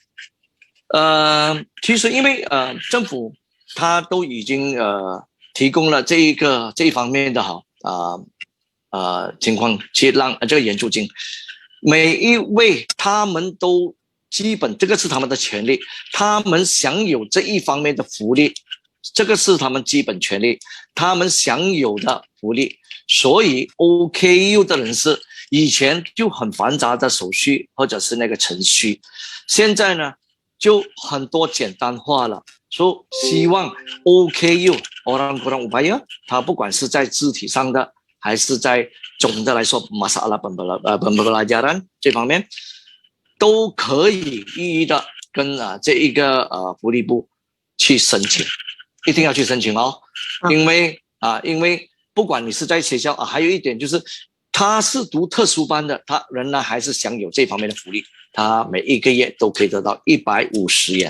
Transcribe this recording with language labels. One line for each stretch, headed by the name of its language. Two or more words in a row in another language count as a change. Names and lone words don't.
Chinese: 其实因为政府他都已经提供了这一方面的情况，去让这个援助金，每一位他们都基本这个是他们的权利，他们享有这一方面的福利，这个是他们基本权利，他们享有的福利。所以 OKU 的人士以前就很繁杂的手续或者是那个程序，现在呢就很多简单化了。所以希望 OKU
Malay: orang upaya
Chinese: 它不管是在肢体上的还是在总的来说
Malay: masalah pembelajaran
Chinese: 这方面都可以一一的跟这一个福利部去申请，一定要去申请哦。因为不管你是在学校还有一点就是他是读特殊班的，他仍然还是享有这方面的福利，他每一个月都可以得到150元。